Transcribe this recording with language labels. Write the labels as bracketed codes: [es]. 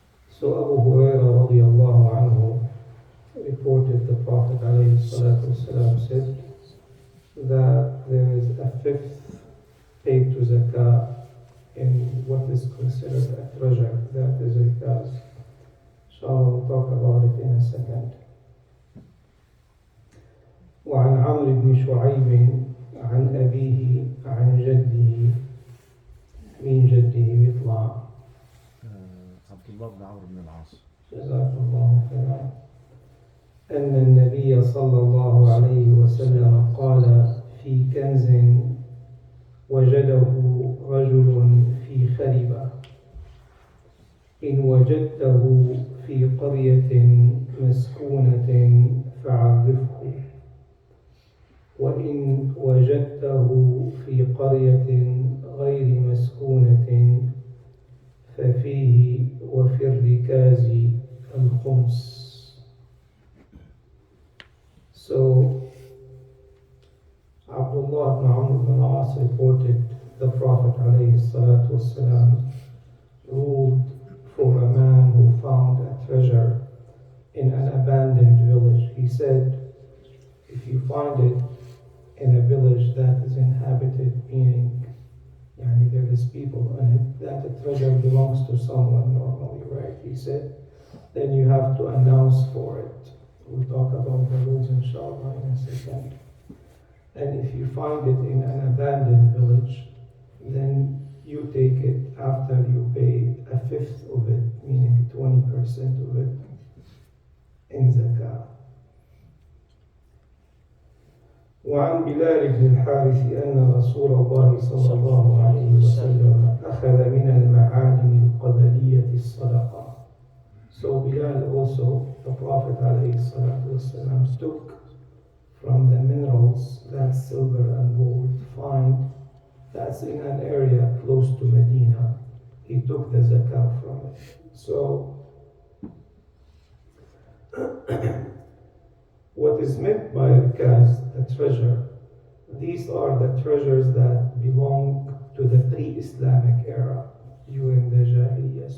[en] So Abu Hurairah radiallahu anhu reported the Prophet alayhi salatu wasalam said that there is a fifth paid to Zakat in what is considered a treasure, that is rikaz. Inshallah, we'll talk about it in a second. [ar] وعن عمرو بن شعيب عن أبيه عن جده من جده يطلع عبد الله بن عمرو بن العاص جزاك الله خيرا أن النبي صلى الله عليه وسلم قال في كنز وجده رجل في خربة: إن وجدته في قرية مسكونة فعرفه، وإن وجدته في قرية غير مسكونة ففيه وفي الركاز الخمس. [en] So Abdullah ibn Amr ibn al-As reported the Prophet ﷺ ruled for a man who found a treasure in an abandoned village. He said, if you find it in a village that is inhabited, meaning there is people in it, that the treasure belongs to someone normally, right? He said, then you have to announce for it. We'll talk about the rules inshallah in a second. And if you find it in an abandoned village, then you take it after you pay a fifth of it, meaning 20% of it, in zakah. [ar] وعن بلال بن الحارث أن رسول الله صلى الله عليه وسلم أخذ من المعادن القبلية الصدقة. [en] So Bilal also, the Prophet ﷺ took from the minerals, that's silver and gold, find that's in an area close to Medina. He took the zakah from it. So what is meant by rikaz, the treasure, these are the treasures that belong to the pre-Islamic era during the Jahiliyyah.